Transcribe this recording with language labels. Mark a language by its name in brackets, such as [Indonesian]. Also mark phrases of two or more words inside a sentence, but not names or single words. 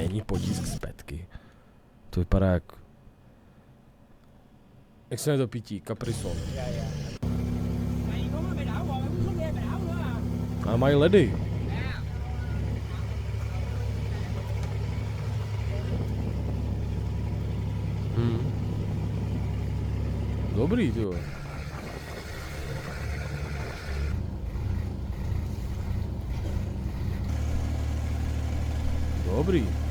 [Czech] potisk z petky. To vypadá jak... Jak se to pití? Caprison. [Vietnamese] Mày có mày đảo rồi, mày cũng không nghe mày đảo nữa à? [Czech] Ale mají ledy. Dobrý, ty vole. Dobrý.